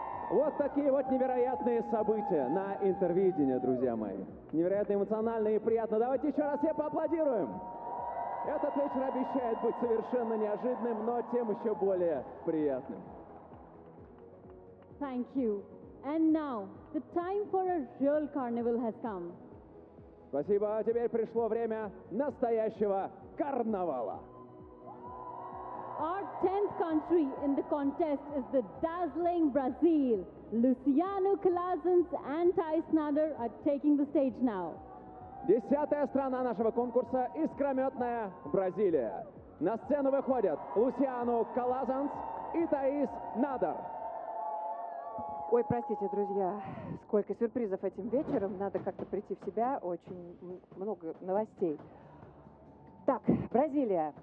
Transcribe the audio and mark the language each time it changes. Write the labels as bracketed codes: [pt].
[ru] Вот такие вот невероятные события на интервидении, друзья мои. Невероятно эмоционально и приятно. Давайте еще раз все поаплодируем. Этот вечер обещает быть совершенно неожиданным, но тем еще более приятным. [en] Thank you. And now, the time for a real carnival has come. [ru] Спасибо, теперь пришло время настоящего карнавала. [en] Our 10th country in the contest is the dazzling Brazil. Luciano Klaasens and Ty Snider are taking the stage now. [ru] 10-я страна нашего конкурса – искрометная Бразилия. На сцену выходят Luciano Klaasens и Ty Snider. Ой, простите, друзья, сколько сюрпризов этим вечером. Надо как-то прийти в себя. Очень много новостей. Так, Бразилия.